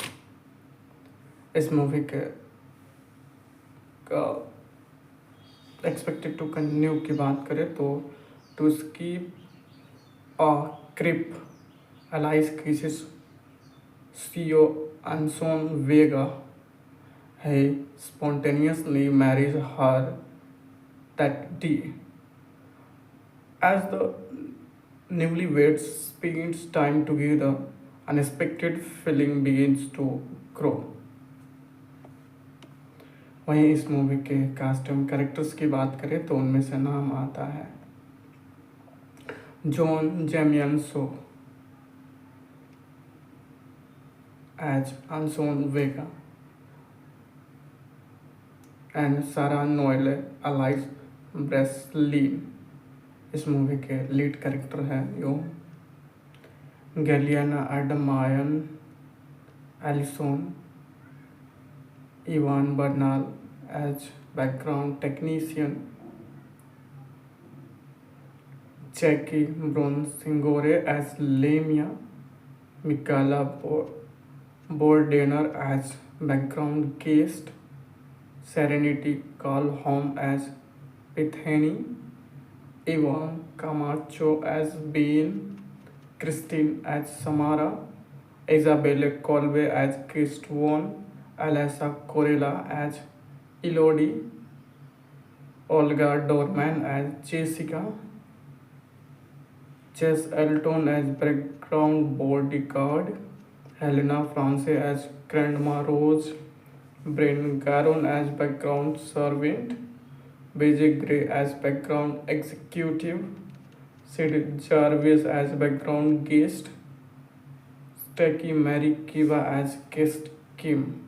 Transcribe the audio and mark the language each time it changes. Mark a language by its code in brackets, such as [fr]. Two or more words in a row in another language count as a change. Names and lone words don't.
[hi] इस मूवी के [en] expected to continue [hi] की बात करें तो उसकी क्रिप, अलाइस क्रिसिस [en] CEO Anson Vega, he spontaneously marries her that day. As the newlyweds spends time together, unexpected feeling begins to grow. [hi] वहीं इस मूवी के [en] cast and characters [hi] की बात करें तो उनमें से नाम आता है जॉन जेमियनसो एज अनसोन वेगा एंड सारा नोएले अलाइस ब्रेसलिन। इस मूवी के [en] lead character [hi] हैं यो गैलियाना एडमायन, एलिसन, इवान बर्नाल [en] as background technician, [hi] जैकी ब्रोनसिंगोरे एज लेमिया, मिकाला बोर्डेनर [en] as background [hi] गेस्ट, सेरेनिटी कॉल होम एज पिथेनी, इवान कामाचो एज बीन, क्रिस्टीन एज समारा, इजाबेले कॉल्वे एज क्रिस्टवोन, एलेसा कोरेला एज इलोडी, ओल्गा डोरमैन एज जेसिका, चेस एल्टन [en] as background bodyguard, [hi] हेलेना फ्रांसे [en] as grandma [hi] रोज, ब्रेन गारोन [en] as background servant, [hi] बेजे ग्रे [en] as background executive, [hi] सिड जार्विस [en] as background guest, [hi] स्टेकी मैरी किवा [en] as guest [hi] किम।